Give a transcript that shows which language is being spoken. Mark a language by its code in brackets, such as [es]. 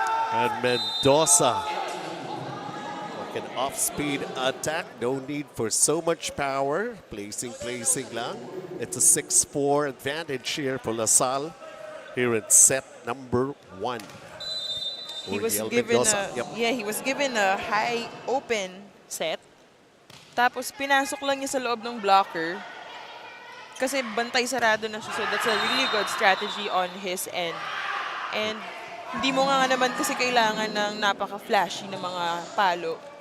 [en] And Mendoza. Like an off-speed attack. No need for so much power. [tl] Placing lang. [en] It's a 6-4 advantage here for Lasal. Here in set number 1. He was Uriel given Mendoza. Yep. he was given a high open set. [tl] Tapos pinasok lang niya sa loob ng blocker. Kasi bantay sarado na siya. [en] So that's a really good strategy on his end. [tl] And hindi mo nga naman kasi kailangan ng napaka-flashy na mga palo.